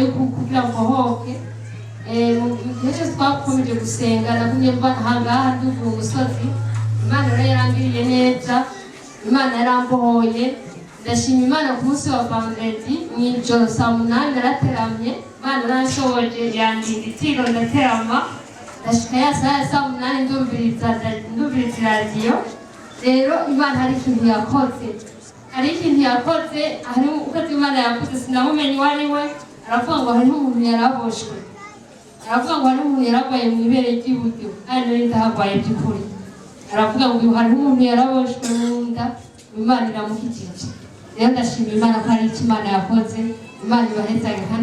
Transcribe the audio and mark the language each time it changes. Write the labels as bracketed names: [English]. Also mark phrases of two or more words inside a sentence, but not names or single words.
[Rundi] kugira ngo hoke mu gihe twakomeje gusenga nagumye mba ahangaha ndugu umusozi Imana rero yarangiriye neza Imana yarambohoye ndashima Imana ku munsi wa vendredi mw'ijoro 8 narateramye Imana yarashoboje yandinda itiro ndaterama ndashika ya saa 8 ndumviriza radio rero Imana hari ikintu yakoze hari uko Imana yakoze sinamumenye wari we aravuga ngo hari umuntu yaraboshwe aravuga ngo hari umuntu yaragwaye mu ibere ry'iburyo kandi nari ndahagwaye by'ukuri aravuga ngo hari umuntu yaraboshwe mu nda Imana iramukijije rero ndashima Imana ko hari icyo Imana yakoze Imana ibahezage kandi